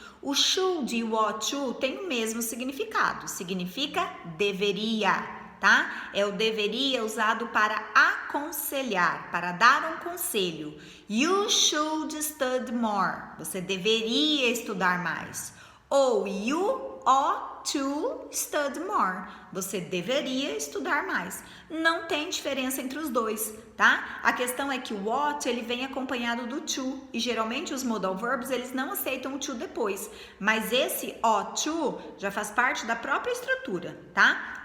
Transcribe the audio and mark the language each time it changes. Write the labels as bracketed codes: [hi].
[pt] O should e o ought to têm o mesmo significado, significa deveria. Tá? É o deveria usado para aconselhar, para dar um conselho. [en] You should study more. [pt] Você deveria estudar mais. [en] Ou you ought to study more. [pt] Você deveria estudar mais. Não tem diferença entre os dois, tá? A questão é que o ought, ele vem acompanhado do to. E geralmente os modal verbs, eles não aceitam o to depois. Mas esse ought to já faz parte da própria estrutura, tá?